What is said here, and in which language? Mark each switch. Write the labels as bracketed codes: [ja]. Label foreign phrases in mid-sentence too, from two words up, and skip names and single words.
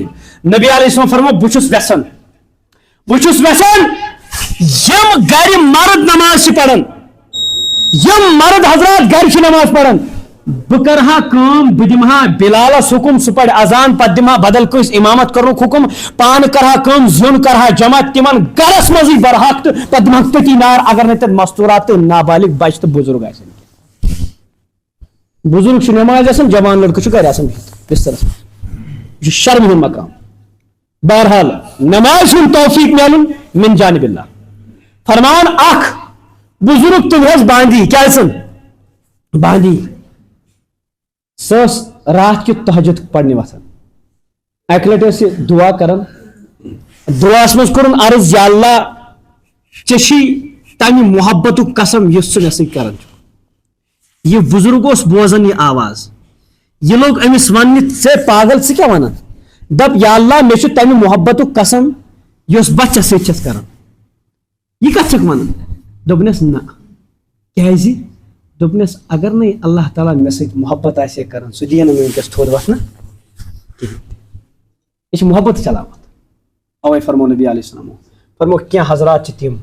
[ks] نبی علیہ السلام فرمو بہٕ چھُس یژھان یِم گرِ مرد نماز چھِ پران یِم مرد حضرات گرِ چھِ نماز پران بہٕ کرٕ ہا کٲم بہٕ دِمہٕ ہا بلالس حکم سُہ پرِ اذان پتہٕ دِمہٕ ہا بدل کٲنٛسہِ امامت کرنُک حکم پانہٕ کرٕ ہا کٲم زیُن کرٕ ہا جمع تِمن گرس منٛزٕے برحق تہٕ پتہٕ دِمہٕ ہا تٔتی نار اگر نہٕ تتہِ مستوٗرات تہٕ نابالغ بچہِ تہٕ بُزرگ آسن بُزرگ چھُ نٮ۪مازِ آسان جوان لڑکہٕ چھُ گرِ آسان بِہِتھ بسترس منٛز یہِ چھُ شرمہِ ہُنٛد مقام بہرحال نماز ہُنٛد توفیق میلُن من جانب اللہ فرمان اکھ بزرگ تم حظ باندی کیا باندی سۄ ٲس رات کیُتھ تہجد پرنہِ وسان اکہِ لٹہِ ٲس یہِ دعا کران دعاہس منٛز کوٚرُن عرض یا اللہ ژےٚ چھی تمہِ محبتُک قسم یُس ژٕ مےٚ سۭتۍ کران چھُکھ یہِ بزرگ اوس بوزان یہِ آواز یہِ لوٚگ أمِس وننہِ ژےٚ پاگل ژٕ کیٛاہ ونان دپ یا اللہ مےٚ چھُ تمہِ محبتُک قسم یۄس بہٕ ژےٚ سۭتۍ چھس کران یہِ کتھ چھکھ ونان دوٚپنس نہ کیازِ دوٚپنس اگر نہٕ اللہ تعالیٰ مےٚ سۭتۍ محبت آسہِ ہے کران سُہ دِیہِ نہٕ مےٚ وٕنکیٚس تھوٚد وتھنہٕ کِہیٖنۍ تہِ یہِ چھِ محبت چلاوان اوے فرمو نبی علیہ السلام فرمو کینٛہہ حضرات چھِ